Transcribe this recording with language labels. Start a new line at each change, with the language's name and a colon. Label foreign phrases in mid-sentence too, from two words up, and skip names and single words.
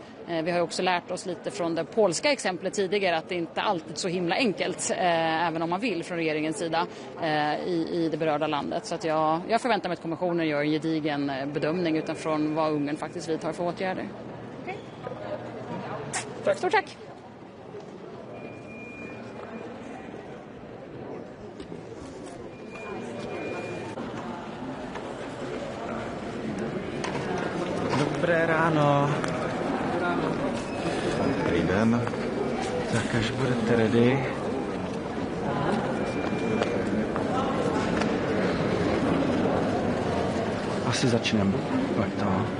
Swedish: Vi har också lärt oss lite från det polska exemplet tidigare att det inte alltid är så himla enkelt, även om man vill från regeringens sida i det berörda landet. Så att jag förväntar mig att kommissionen gör en gedigen bedömning utifrån vad Ungern faktiskt vidtar för åtgärder. Tack. Stort tack!
Czech: Dobré ráno. Dobrý den. Tak až budete ready. Asi začneme. Tak to.